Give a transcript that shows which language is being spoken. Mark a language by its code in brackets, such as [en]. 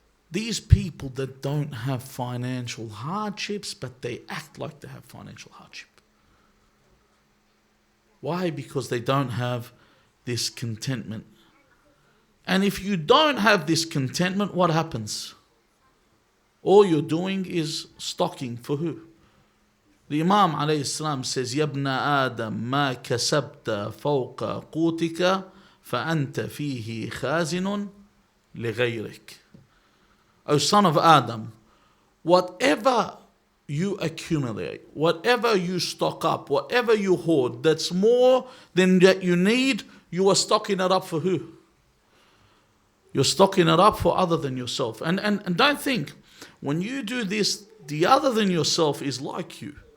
[en] These people that don't have financial hardships, but they act like they have financial hardship. Why? Because they don't have this contentment. And if you don't have this contentment, what happens? All you're doing is stocking for who? The Imam alayhi salam says, [ar] يَبْنَ آدَمْ مَا كَسَبْتَ فَوْقَ قُوتِكَ فَأَنْتَ فِيهِ خَازِنٌ لِغَيْرِكَ. [en] O son of Adam, whatever you accumulate, whatever you stock up, whatever you hoard, that's more than that you need, you are stocking it up for who? You're stocking it up for other than yourself. And don't think, when you do this, the other than yourself is like you.